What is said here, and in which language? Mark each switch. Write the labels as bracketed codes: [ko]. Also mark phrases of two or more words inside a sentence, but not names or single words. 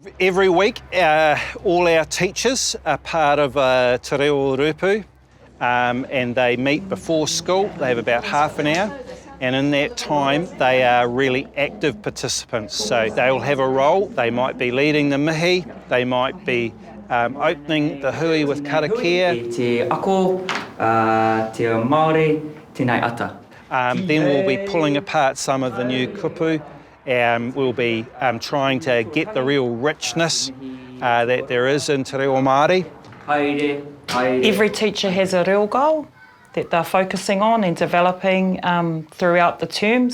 [en] Every week, all our teachers are part of Te Reo Rupu, and they meet before school. They have about half an hour. And in that time, they are really active participants. So they will have a role. They might be leading the mihi, they might be opening the hui with karakia. [mi] Te ako, te Māori, tēnei ata. [en] Then we'll be pulling apart some of the new kupu. We'll be trying to get the real richness that there is in Te Reo Māori. [mi] Haere, haere. [en] Every teacher has a reo goal that they're focusing on and developing throughout the term.